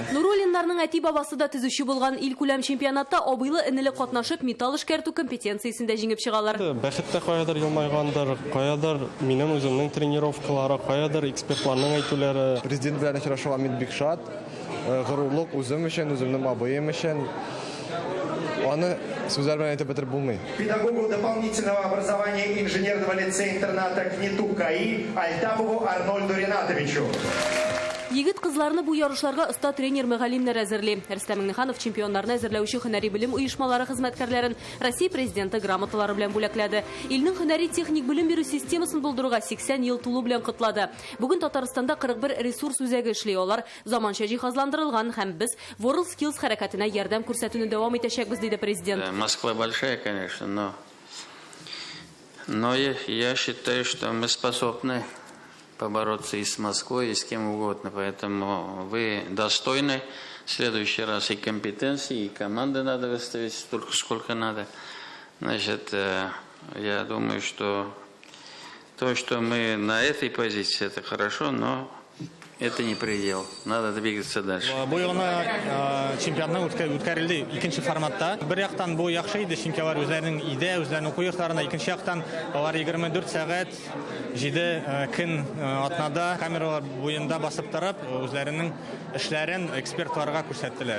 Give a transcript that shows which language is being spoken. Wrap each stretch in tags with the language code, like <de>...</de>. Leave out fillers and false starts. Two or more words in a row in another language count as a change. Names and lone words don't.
<tt>Нуруллиннарның әти бабасы да төзүче булган ил күләм чемпионатта абыйлы энеле катнашып металл эшкәртү компетенциясендә җиңеп чыгалар. Бәхеттә каядыр елмайгандыр, каядыр минем үземнең тренировкалары, каядыр экспертларның әйтүләре. Президент белән очрашуга мин бик шат. Горурлык үзем өчен, үземнең абыем өчен. Аны сүзләр белән әйтеп бетереп булмый.</tt> <ru>Педагогу дополнительного образования инженерного лицея-интерната КНИТУ КАИ Альтапову Арнольду Ринатовичу.</ru> <tt>Егет кызларны бу ярышларга оста тренер Мәгалимнәр әзерли. Рөстәм Миңнеханов чемпионнарны әзерләүче һөнәри белем оешмалары хезмәткәрләрен Россия президенты грамоталары белән бүләкләде. Илнең һөнәри техник белем бирү системасын булдыруга 80 ел тулу белән кытлады. Бүген Татарстанда 41 ресурс үзәге эшли. Алар заманча җиһазландырылган һәм без World Skills хәрәкәтенә ярдәм күрсәтүне дәвам итәчәкбез, диде президент.</tt> <ru>Москва большая, конечно, но я считаю, что мы способны побороться и с Москвой, и с кем угодно. Поэтому вы достойны. В следующий раз и компетенции, и команды надо выставить столько, сколько надо. Значит, я думаю, что то, что мы на этой позиции, это хорошо, но это не предел. Надо двигаться дальше.</ru> <tt>Бу яна чемпионатның үткәрелде икенче форматта. Бер яктан бу яхшы иде, чөнки алар үзләренең идея, үзләренең куйыкларына, икенче яктан алар 24 сәгать 7 көн атнада камералар буенда басып торып, үзләренең эшләрен экспертларга күрсәттеләр.</tt>